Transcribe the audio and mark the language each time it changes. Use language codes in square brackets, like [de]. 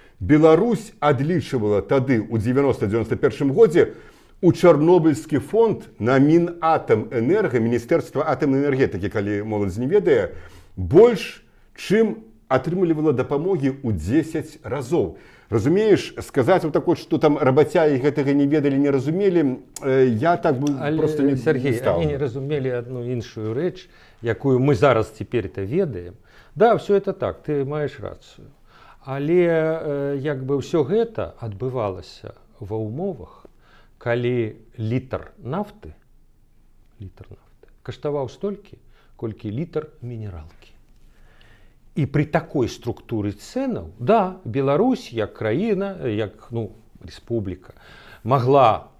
[be] Беларусь адлічвала тады, у 90-91 годзе, у Чарнобыльскі фонд на Мінатамэнерга, Міністэрства атамнай энергетыкі, калі моладзь не ведае, больш, чым атрымлівала дапамогі ў 10 разоў. Разумееш, сказаць што работягі гэтага не ведалі, не разумелі, [ru] я так бы просто не стал. [be] Сергей, они не разумелі одну іншую рэч, якую мы зараз цяпер-то ведаем. [ru] Да, все это так, [be] ты маеш рацыю. Але ўсё гэта адбывалася ва ўмовах, калі літр нафты каштаваў столькі, колькі літр мінералкі. І при такой структуры цэнаў, да, Беларусь, як краіна, як, республіка, могла